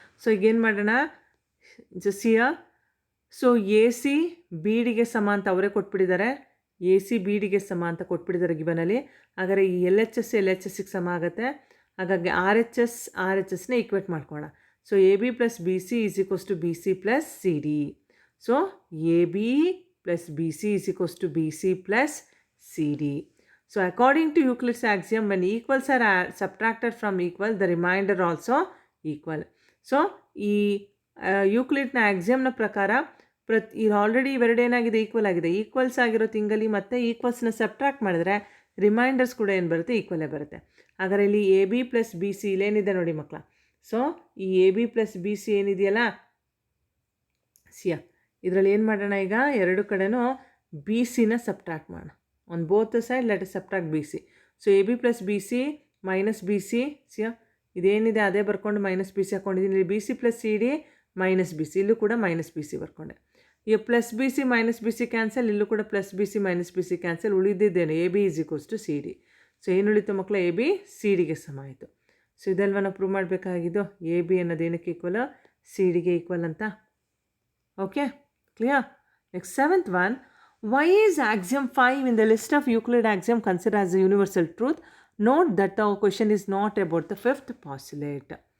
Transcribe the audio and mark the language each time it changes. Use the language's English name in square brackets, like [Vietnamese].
[Kannada] So ಈಗೇನು ಮಾಡೋಣ, ಜಸಿಯ, so A C B ಡಿಗೆ ಸಮ ಅಂತ ಅವರೇ ಕೊಟ್ಬಿಟ್ಟಿದ್ದಾರೆ, ಎ ಸಿ ಬಿ ಡಿಗೆ ಸಮ ಅಂತ ಕೊಟ್ಬಿಟ್ಟಿದ್ದಾರೆ ಗಿವನಲ್ಲಿ. ಹಾಗಾದರೆ ಈ ಎಲ್ ಎಚ್ ಎಸ್ಸಿಗೆ ಸಮ ಆಗುತ್ತೆ. ಹಾಗಾಗಿ ಆರ್ ಎಚ್ ಎಸ್ನ ಈಕ್ವೇಟ್ ಮಾಡ್ಕೊಳ್ಳೋಣ. [English] So A B plus B C is equals to B C plus C D. So A B plus B C is equals to B C plus C D. So according to Euclid's axiom, when equals are subtracted from equal, the remainder also equal. [Kannada] So ಈ ಯೂಕ್ಲಿಡ್ನ ಆಕ್ಸಿಯಮ್ನ ಪ್ರಕಾರ ಈಗ already ಇವೆರಡು ಏನಾಗಿದೆ, equal ಆಗಿದೆ. Equals ಆಗಿರೋ ತಿಂಗಲಿ ಮತ್ತು ಈಕ್ವಲ್ಸ್ನ subtract ಮಾಡಿದ್ರೆ reminders ಕೂಡ ಏನು ಬರುತ್ತೆ, ಈಕ್ವಲೇ ಬರುತ್ತೆ. ಹಾಗಾದರೆ ಇಲ್ಲಿ A B plus B C ಇಲ್ಲೇನಿದೆ ನೋಡಿ ಮಕ್ಕಳ. ಸೊ ಈ A B plus B C ಏನಿದೆಯಲ್ಲ ಸಿಯ, ಇದರಲ್ಲಿ ಏನು ಮಾಡೋಣ, ಈಗ ಎರಡು ಕಡೆನೂ ಬಿ ಸಿನ ಸಬ್ಟ್ರಾಕ್ಟ್ ಮಾಡೋಣ. [English] On both side let us subtract B C. So A B plus B C minus B C ಸಿಯ, [Kannada] ಇದೇನಿದೆ ಅದೇ ಬರ್ಕೊಂಡು ಮೈನಸ್ ಬಿ ಸಿ ಹಾಕ್ಕೊಂಡಿದ್ದೀನಿ. ಇಲ್ಲಿ B C plus C D minus B C, ಇಲ್ಲೂ ಕೂಡ ಮೈನಸ್ ಬಿ ಸಿ ಬರ್ಕೊಂಡೆ. ಈಗ plus B C minus B C cancel, ಇಲ್ಲೂ ಕೂಡ plus B C minus B C cancel. ಉಳಿದಿದ್ದೇನೆ [English] A B is equals to C D. [Kannada] So ಏನು ಉಳಿತು ಮಕ್ಕಳ, A B C ಡಿಗೆ ಸಮ ಆಯಿತು. ಸೊ ಇದಲ್ವ ನಾವು ಪ್ರೂವ್ ಮಾಡಬೇಕಾಗಿದ್ದು, ಎ ಬಿ ಅನ್ನೋದು ಏನಕ್ಕೆ ಈಕ್ವಲ್, ಸಿ ಡಿಗೆ ಈಕ್ವಲ್ ಅಂತ. [English] Okay, clear. Next seventh one, why is axiom 5 in the list of Euclid axiom considered as a universal truth? Note that the question is not about the fifth postulate.